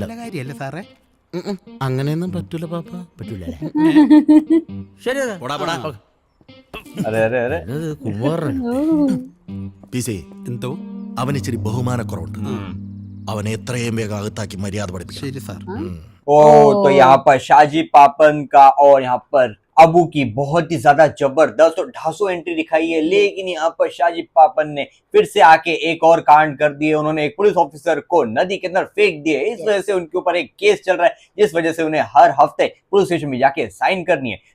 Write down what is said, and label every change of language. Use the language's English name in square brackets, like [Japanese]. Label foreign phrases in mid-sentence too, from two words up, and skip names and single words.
[Malayalam] നല്ല കാര്യല്ലേ സാറേ? അങ്ങനെയൊന്നും പറ്റൂല പാപ്പ. പറ്റൂല ശരി സാർ. പോടാ, പോടാ. ഓക്കേ. [Hindi] अरे अरे अरे [Malayalam] ഇത് കുമാരൻ. PC, എന്തോ അവന് ഇച്ചിരി ബഹുമാനക്കുറവുണ്ട്. അവനെ എത്രയും വേഗം അകത്താക്കി മര്യാദ പഠിപ്പിക്കും. ശരി സാർ. [Hindi] ओ तो यहाँ पर शाजी पापन का और यहाँ पर अबू की बहुत ही ज्यादा जबरदस्त और ढासू एंट्री दिखाई है, लेकिन यहाँ पर शाजी पापन ने फिर से आके एक और कांड कर दिए. उन्होंने एक [English] police officer [Hindi] को नदी के अंदर फेंक दिए. इस वजह से उनके ऊपर एक केस चल रहा है, जिस वजह से उन्हें हर हफ्ते [English] police station [Hindi] में जाके साइन करनी है.